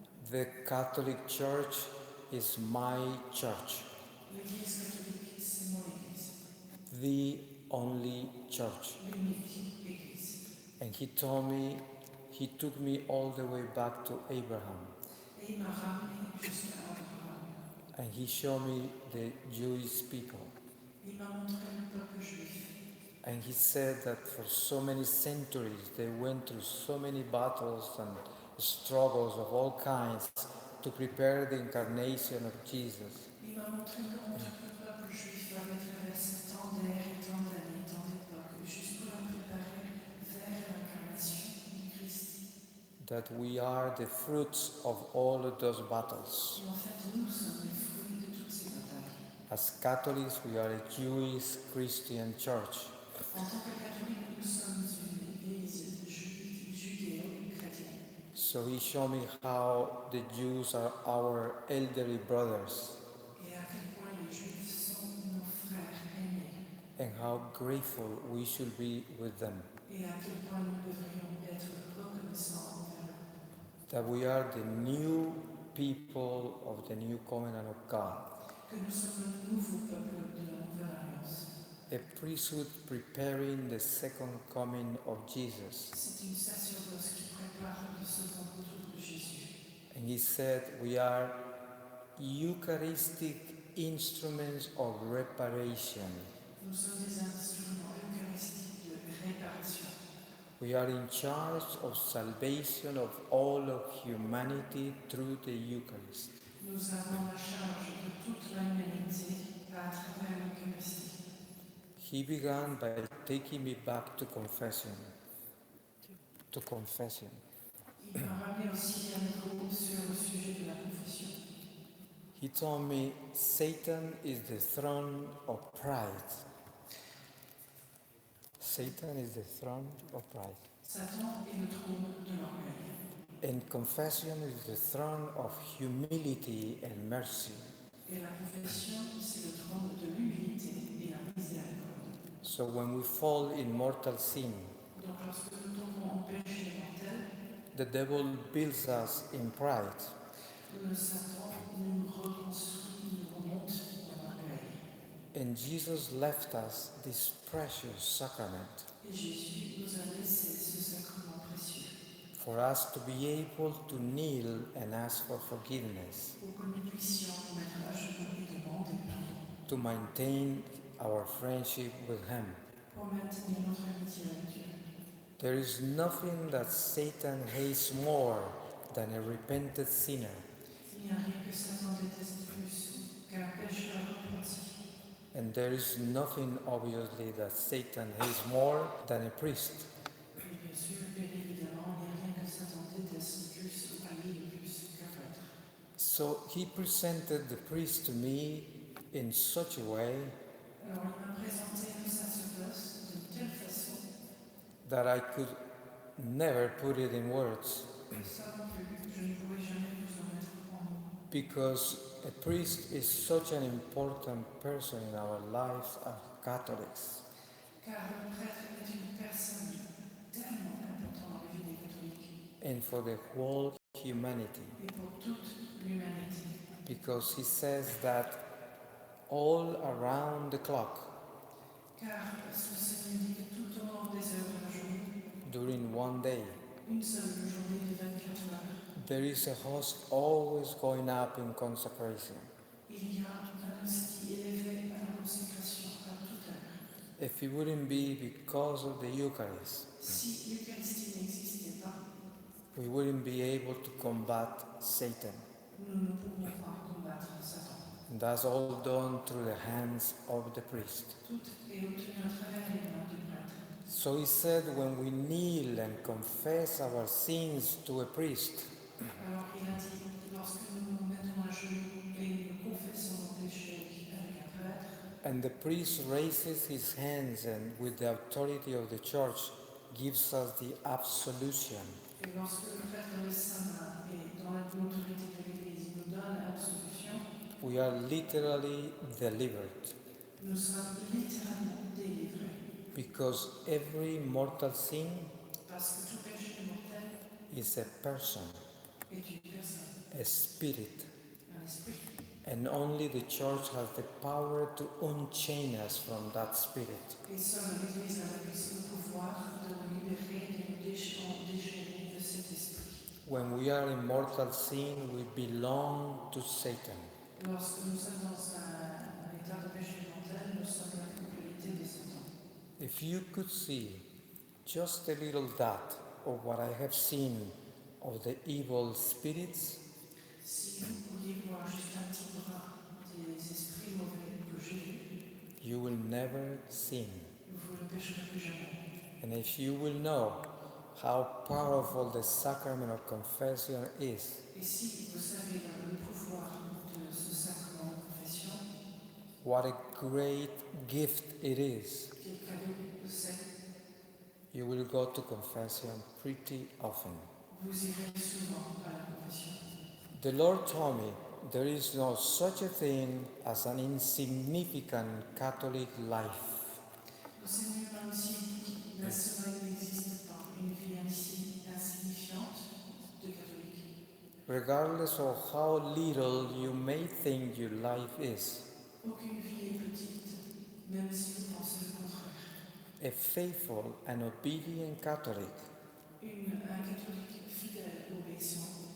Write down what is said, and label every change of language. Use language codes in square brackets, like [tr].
[en] the Catholic Church is my church, [fr] l'Église catholique, c'est mon Église. [en] the only church. [fr] L'unique Église. [en] And he took me all the way back to Abraham. [fr] Et il m'a ramené jusqu'à Abraham. [en] And he showed me the Jewish people. [fr] Il m'a montré le peuple juif. [en] And he said that for so many centuries they went through so many battles and struggles of all kinds to prepare the incarnation of Jesus. [fr] Il m'a montré comment tout le peuple juif avait traversé tant d'ères et tant d'années, tant d'époques, juste pour la préparer vers l'incarnation du Christ. [en] That we are the fruits of all of those battles. [fr] Et en fait, nous sommes les fruits de toutes ces batailles. [en] As Catholics, we are a Jewish Christian church. [fr] En tant que catholiques, nous sommes une église judéo-chrétienne. [en] So he showed me how the Jews are our elderly brothers [fr] Et à quel point les juifs sont nos frères aînés. [en] and how grateful we should be with them. [fr] Et à quel point nous devrions être reconnaissants envers eux. [en] That we are the new people of the new covenant of God. [fr] Que nous sommes le nouveau peuple de la nouvelle alliance. [en] A priesthood preparing the second coming of Jesus. [fr] C'est une sacerdoce qui prépare le second retour de Jésus. [en] And he said, we are Eucharistic instruments of reparation. [fr] Nous sommes des instruments eucharistiques de réparation. [en] We are in charge of salvation of all of humanity through the Eucharist. [fr] Nous avons la charge de toute l'humanité à travers l'Eucharistie. [en] He began by taking me back to confession. To confession. [fr] Il m'a ramené aussi à nouveau sur le sujet de la confession. [en] He told me Satan is the throne of pride. Satan is the throne of pride. [fr] Satan est le trône de l'orgueil. [en] And confession is the throne of humility and mercy. [fr] Et la confession, c'est le trône de l'humilité et la miséricorde. [en] So when we fall in mortal sin, [fr] Donc lorsque nous tombons en péché mortel, [en] the devil builds us in pride. [fr] le Satan nous reconstruit, nous remonte dans l'orgueil. [en] And Jesus left us this precious sacrament. [fr] Et Et Jésus nous a laissé ce sacrement précieux [en] for us to be able to kneel and ask for forgiveness, [fr] pour que nous puissions nous mettre à genoux et demander pardon [en] to maintain our friendship with Him. [fr] pour maintenir notre amitié avec Dieu. [en] There is nothing that Satan hates more than a repentant sinner, [fr] Il n'y a rien que Satan déteste plus qu'un pécheur repenti. [en] and there is nothing obviously that Satan hates more than a priest. [fr] Et bien sûr, bien évidemment, il n'y a rien que Satan déteste plus ou haït le plus qu'un prêtre. [en] So he presented the priest to me in such a way [fr] Alors il m'a présenté le sacerdoce d'une telle façon, [en] that I could never put it in words, [fr] ça non plus, je ne pourrais jamais vous en mettre en mots. [en] because a priest is such an important person in our lives as Catholics. [fr] Car le prêtre est une personne tellement importante dans la vie des catholiques [en] And for the whole humanity, [fr] et pour toute l'humanité. [en] because he says that all around the clock, [fr] Car ce Seigneur dit que tout au long des heures de la journée, [en] during one day, [fr] une seule journée de 24 heures, [en] there is a host always going up in consecration. [fr] il y a un hostie élevé à la consécration à toute heure. [en] If it wouldn't be because of the Eucharist, [fr] Si l'Eucharistie n'existait pas, [en] we wouldn't be able to combat Satan. [fr] nous ne pouvons pas combattre Satan. [en] And that's all done through the hands of the priest. [fr] Tout est obtenu à travers les mains du prêtre. [en] So he said, when we kneel and confess our sins to a priest, [fr] Alors il a dit, lorsque nous nous mettons à genoux et nous confessons nos péchés avec un prêtre, [en] and the priest raises his hands and with the authority of the church gives us the absolution, [fr] et lorsque le prêtre lève sa main et dans l'autorité de l'Église il nous donne l'absolution, [en] we are literally delivered, [fr] nous sommes littéralement délivrés. [en] because every mortal sin [fr] Parce que tout péché mortel [en] is a person, [fr] est une personne, [en] a spirit, [fr] un esprit. [en] and only the church has the power to unchain us from that spirit. [fr] Et seule l'Église a le pouvoir de nous libérer et de nous déchirer de cet esprit. [en] When we are in mortal sin, we belong to Satan. [fr] Lorsque nous sommes dans un état de péché mortel, nous sommes la propriété de Satan. [en] If you could see just a little dot of what I have seen of the evil spirits, [fr] Si vous pouviez voir juste un petit bras des esprits mauvais que j'ai vus, [en] you will never sin. [fr] vous ne pécherez plus jamais. [en] And if you will know how powerful the sacrament of confession is, [fr] Et si vous savez le pouvoir de ce sacrement de confession, [en] what a great gift it is, [fr] quel cadeau c'est, [en] you will go to confession pretty often. [fr] vous irez souvent à la confession. [en] The Lord told me there is no such a thing as an insignificant Catholic life. [fr] Le Seigneur m'a aussi dit qu'il n'existe pas une vie insignifiante de catholique. [en] Regardless of how little you may think your life is, [fr] Aucune vie est petite, même si vous pensez le contraire. [en] a faithful and obedient Catholic [fr] Un catholique fidèle et obéissant